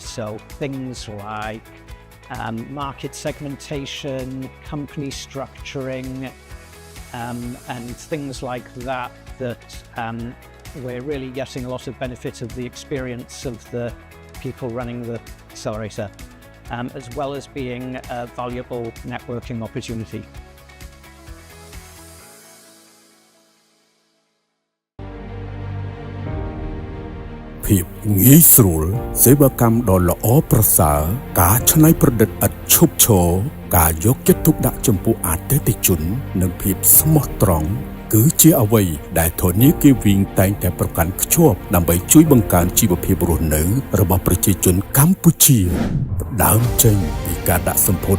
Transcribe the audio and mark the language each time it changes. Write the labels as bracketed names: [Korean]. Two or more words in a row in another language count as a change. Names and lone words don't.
[English] So things like market segmentation, company structuring, and things like that we're really getting a lot of benefit of the experience of the people running the accelerator, as well as being a valuable networking opportunity. [Khmer] ភាពងាយស្រួលសេវាកម្មដ៏ល្អប្រសើរការច្នៃប្រឌិតឥតឈប់ឈរការយកចិត្តទុកដាក់ចំពោះអតិថិជននិងភាពស្មោះត្រង់គឺជាអ្វីដែលធនាគារវីងតែងតែប្រកាន់ខ្ជាប់ដើម្បីជួយបង្កើនជីវភាពរស់នៅរបស់ប្រជាជនកម្ពុជាផ្ដើមចេញពីការដាក់សម្ពោធ